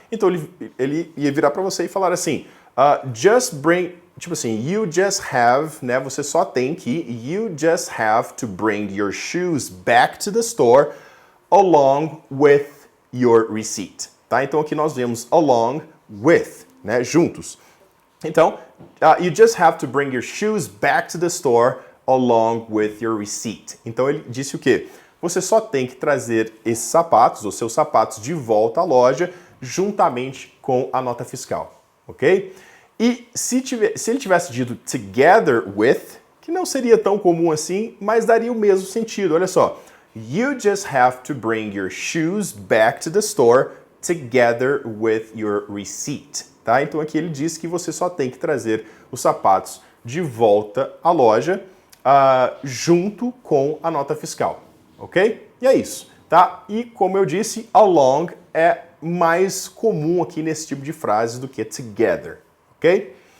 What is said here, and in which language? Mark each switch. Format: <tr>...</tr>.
<pt>Então ele ia virar para você e falar assim,</pt> <en>just bring,</en> <pt>tipo assim,</pt> <en>you just have,</en> <pt>né, você só tem que,</pt> <en>you just have to bring your shoes back to the store along with your receipt,</en> <pt>tá? Então aqui nós vemos along with, né, juntos. Então,</pt> <en>you just have to bring your shoes back to the store along with your receipt.</en> <pt>Então ele disse o quê? Você só tem que trazer esses sapatos, os seus sapatos, de volta à loja juntamente com a nota fiscal, ok? E se ele tivesse dito together with, que não seria tão comum assim, mas daria o mesmo sentido, olha só.</pt> <en>You just have to bring your shoes back to the store together with your receipt,</en> <pt>tá? Então aqui ele diz que você só tem que trazer os sapatos de volta à loja junto com a nota fiscal, ok? E é isso, tá? E como eu disse, along é mais comum aqui nesse tipo de frases do que together, ok?</pt>